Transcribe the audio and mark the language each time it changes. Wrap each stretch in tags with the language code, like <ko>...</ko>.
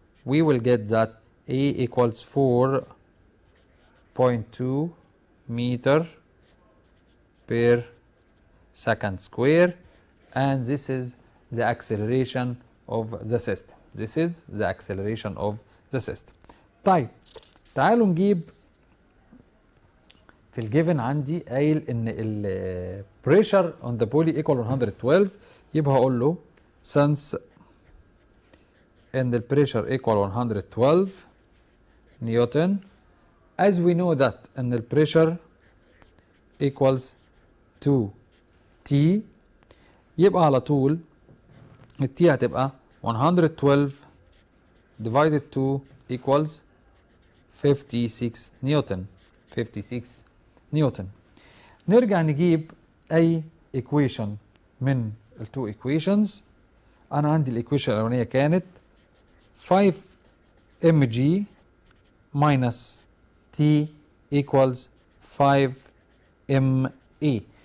<en>We will get that a equals 4.2 meter per second square, and this is the acceleration of the system. This is the acceleration of the system.</en> <ar>طيب تعالوا نجيب في الجيفن. عندي قايل ان ال</ar> <en>pressure on the pulley equal 112.</en> <ar>يبقى هقول له</ar> <en>since and the pressure equal 112 Newton, as we know that and the pressure equals 2T,</en> <ar>يبقى على طول ال</ar> <en>T هتبقى 112 divided 2 equals 56 newton.</en> <ar>56 نيوتن. نرجع نجيب أي equation من ال two equations. أنا عندي الإيكويشن الأولانية كانت 5</ar> <en>mg minus t equals</en> <ar>5 ام اي.</ar>